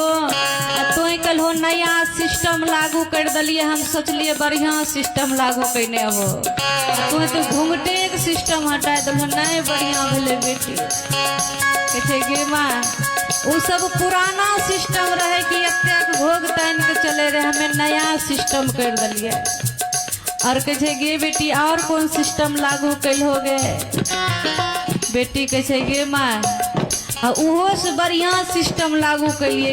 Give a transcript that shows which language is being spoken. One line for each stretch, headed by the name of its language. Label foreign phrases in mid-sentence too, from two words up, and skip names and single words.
Magahi: तो कल हो नया सिस्टम लागू कर दिलिए, हम सोचलिए बढ़िया सिस्टम लागू करने हो, तो घूंघटे के सिस्टम हटा दिल नहीं बढ़िया भले बेटी। कहे गे माँ वो सब पुराना सिस्टम रहे कि एक भोग तान के चले रहे, हमें नया सिस्टम कर दिलिए। और कहे गे बेटी और कौन सिस्टम लागू कल हो गए? बेटी कहे गे माँ उहो से बढ़िया सिस्टम लागू कलिए।